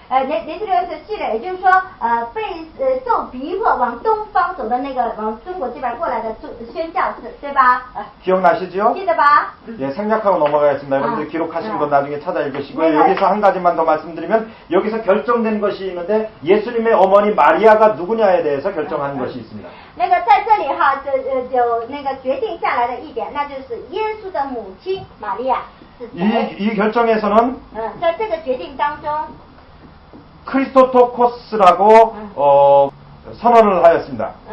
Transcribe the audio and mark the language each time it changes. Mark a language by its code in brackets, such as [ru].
[zh] 네스토리우스 시릴，也就是说，被受逼迫往东方走的那个往中国这边过来的宣教士，对吧？ [ko] 기억나시죠? [zh] 记得吧？ [ko] 예, 생략하고 넘어가겠습니다. 여러분들 기록하신 건 나중에 찾아 읽으시고요. 여기서 한 가지만 더 말씀드리면 여기서 결정된 것이 있는데 예수님의 어머니 마리아가 누구냐에 대해서 결정한 것이 있습니다. [zh] 那个在这里哈，就那个决定下来的一点，那就是耶稣的母亲玛利亚是谁？ [ko] 이 결정에서는 [zh] 在这个决定当中， [ko] 크리스토토코스라고 선언을 하였습니다.